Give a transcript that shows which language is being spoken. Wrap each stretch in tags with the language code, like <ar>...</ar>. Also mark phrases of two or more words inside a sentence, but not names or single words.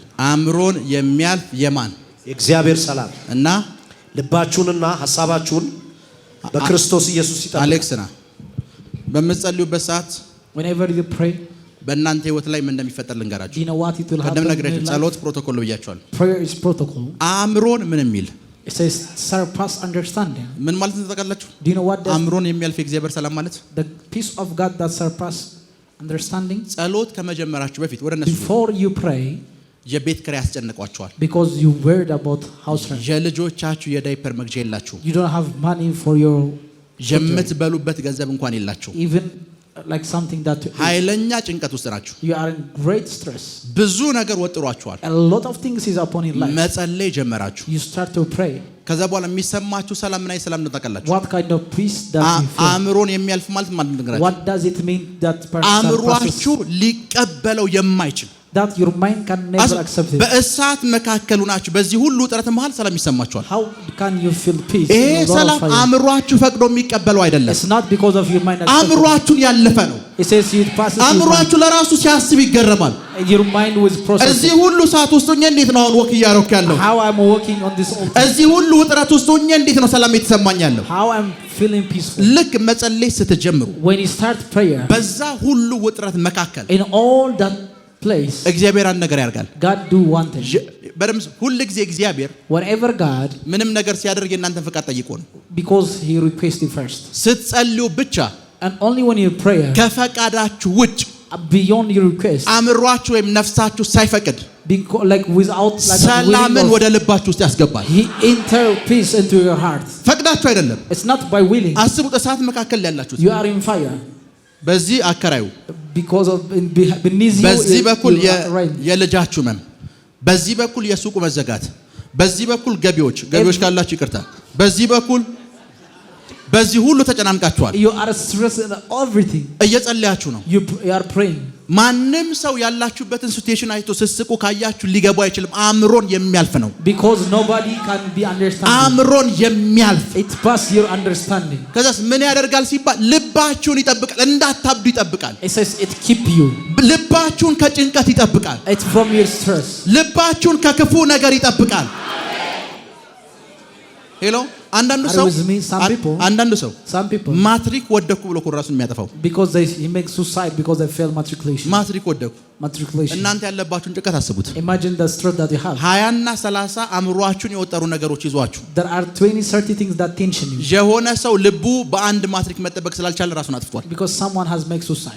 <am>አእምሮን የሚያልፍ የማን የእግዚአብሔር ሰላም እና ልባችሁንና ሐሳባችሁን በክርስቶስ ኢየሱስ ይጠብቃል። አሌክስና በምትጸልዩበት ሰዓት</am> <en>Whenever you pray,</en> <am>በእናንተ ህይወት ላይ ምን እንደሚፈጠር ልንገራችሁ።</am> <en>do you know what it will</en> <am>ቀደም</am> <en>happen?</en> <am>ነግሬያችሁ ጸሎት ፕሮቶኮል ነው ብያችኋል።</am> <en>Prayer is protocol.</en> <am>አእምሮን ምን የሚል</am> <en>It says surpass understanding.</en> <am>ምን ማለት ነው ታውቃላችሁ?</am> <en>Do you know what that</en> <am>አእምሮን የሚያልፍ የእግዚአብሔር ሰላም ማለት</am> <en>the peace of God that surpass understanding?</en> <am>ጸሎት ከመጀመራችሁ በፊት ወደ እነሱ</am> <en>Before you pray,</en> <am>የቤት ኪራይ ያስጨንቋችኋል።</am> <en>because you worried about house rent.</en> <am>የልጆቻችሁ የዳይፐር መግዣ የላችሁ።</am> <en>You don't have money for your</en> <am>የምትበሉበት ገንዘብ እንኳን የላችሁ።</am> <en>even like something that</en> <am>ኃይለኛ ጭንቀት ውስጥ ናችሁ።</am> <en>you are in great stress.</en> <am>ብዙ ነገር ወጥሯችኋል።</am> <en>A lot of things is upon your life.</en> <am>መጸለይ ጀመራችሁ።</am> <en>You start to pray.</en> <am>ከዛ በኋላ የሚሰማችሁ ሰላም ምን አይነት ሰላም ነው ታውቃላችሁ?</am> <en>What kind of peace that you feel?</en> <am>አእምሮን የሚያልፍ ማለት ማለት ነው።</am> <en>What does it mean that person</en> <am>አእምሯችሁ ሊቀበለው የማይችል</am> <en>that your mind can never accept it?</en> <am>በእሳት መካከሉ ናችሁ። በዚህ ሁሉ ጥረት መሃል ሰላም ይሰማችኋል።</am> <en>How can you feel peace?</en> <am>ይሄ ሰላም አእምሯችሁ ፈቅዶ የሚቀበለው አይደለም።</am> <en>It's not because of your mind.</en> <am>አእምሯችሁን ያለፈ ነው።</am> <en>It says it passes.</en> <am>አእምሯችሁ ለራሱ ሲያስብ ይገረማል።</am> <en>Your mind was processing.</en> <am>እዚህ ሁሉ ሰዓት ውስጥ ሆኜ እንዴት ነው አሁን ወክ እያደረኩ ያለው?</am> <en>How I'm walking on this altar.</en> <am>እዚህ ሁሉ ውጥረት ውስጥ ሆኜ እንዴት ነው ሰላም የተሰማኝ ያለው?</am> <en>How I'm feeling peaceful.</en> <am>ልክ መጸለይ ስትጀምሩ</am> <en>When you start prayer.</en> <am>በዛ ሁሉ ውጥረት መካከል</am> <en>In all that place.</en> <am>እግዚአብሔር አንድ ነገር ያደርጋል።</am> <en>God do one thing.</en> <am>በደምብ ሁሉ ጊዜ እግዚአብሔር</am> <en>Whenever God.</en> <am>ምንም ነገር ሲያደርግ የእናንተን ፈቃድ ጠይቆ ነው።</am> <en>Because He requested first.</en> <am>ስትጸልዩ ብቻ</am> <en>And only when you pray.</en> <am>ከፈቃዳችሁ ውጭ</am> <en>Beyond your request.</en> <am>አእምሯችሁ ወይም ነፍሳችሁ ሳይፈቅድ</am> <en>like without like</en> <am>ሰላምን ወደ ልባችሁ ውስጥ ያስገባል።</am> <en>He enter peace into your heart.</en> <am>ፈቅዳችሁ አይደለም።</am> <en>It's not by willing.</en> <am>አስቡት፣ እሳት መካከል ያላችሁት</am> <en>You are in fire.</en> <am>በዚህ አከራዩ</am> <en>Because of beneath you.</en> <am>በዚህ በኩል የልጃችሁ መም፣ በዚህ በኩል የሱቁ መዘጋት፣ በዚህ በኩል ገቢዎች ካላችሁ ይቅርታ፣ በዚህ ሁሉ ተጨናንቃችኋል።</am> <en>You are stressed in everything.</en> <am>እየጸለያችሁ ነው።</am> <en>You are praying.</en> <am>ማንም ሰው ያላችሁበትን ሲቹዌሽን አይቶ ስስቁ ካያችሁ ሊገባው አይችልም። አእምሮን የሚያልፍ ነው።</am> <en>Because nobody can be understanding.</en> <am>አእምሮን የሚያልፍ</am> <en>it pass your understanding.</en> <am>ከዛስ ምን ያደርጋል ሲባል ልባችሁን ይጠብቃል፣ እንዳታብዱ ይጠብቃል።</am> <en>It says it keep you.</en> <am>ልባችሁን ከጭንቀት ይጠብቃል።</am> <en>It's from your stress.</en> <am>ልባችሁን ከክፉ ነገር ይጠብቃል። ሄሎ አንዳንዱ ሰው</am> <en>some people</en> <am>ማትሪክ ወደኩ ብሎ ራሱን የሚያጠፋው</am> <en>because he makes suicide because they fail matriculation.</en> <am>ማትሪክ ወደኩ። እናንተ ያለባችሁን ጭንቀት አስቡት።</am> <en>Imagine the stress that you have.</en> <am>20 እና 30 አእምሯችሁን የወጠሩ ነገሮች ይዟችሁ</am> <en>there are 20-30 things that tension you.</en> <am>የሆነ ሰው ልቡ በአንድ ማትሪክ መጠበቅ ስላልቻለ ራሱን አጥፍቷል።</am> <en>because someone has made suicide.</en>